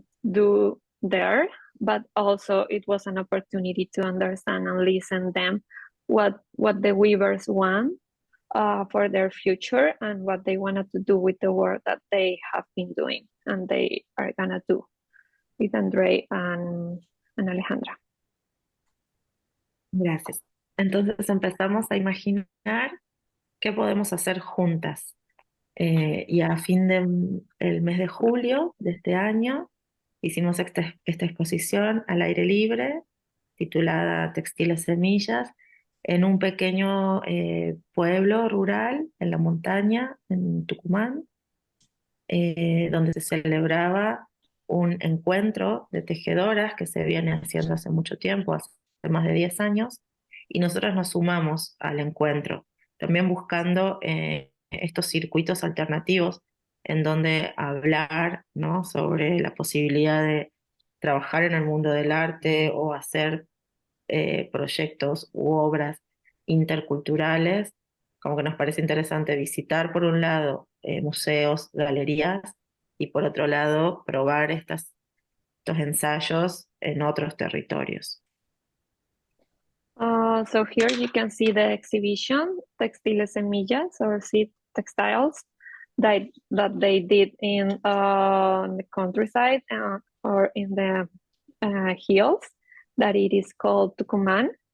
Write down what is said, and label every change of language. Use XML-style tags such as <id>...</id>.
<en>do there, but also it was an opportunity to understand and listen them what the weavers want for their future and what they wanted to do with the work that they have been doing and they are gonna do with Andre and Alejandra.</en> <es>Gracias. Entonces empezamos a imaginar qué podemos hacer juntas. Y a fin del mes de julio de este año hicimos esta exposición al aire libre titulada Textiles Semillas en un pequeño pueblo rural en la montaña, en Tucumán, donde se celebraba un encuentro de tejedoras que se viene haciendo hace mucho tiempo, hace más de 10 años, y nosotras nos sumamos al encuentro, también buscando estos circuitos alternativos en donde hablar, ¿no?, sobre la posibilidad de trabajar en el mundo del arte o hacer proyectos u obras interculturales, como que nos parece interesante visitar por un lado museos, galerías, y por otro lado probar estos ensayos en otros territorios.</es> <en>So here you can see the exhibition, Textiles Semillas, or Seed Textiles, that they did in the countryside or in the hills, that it is called Tucumán.</en>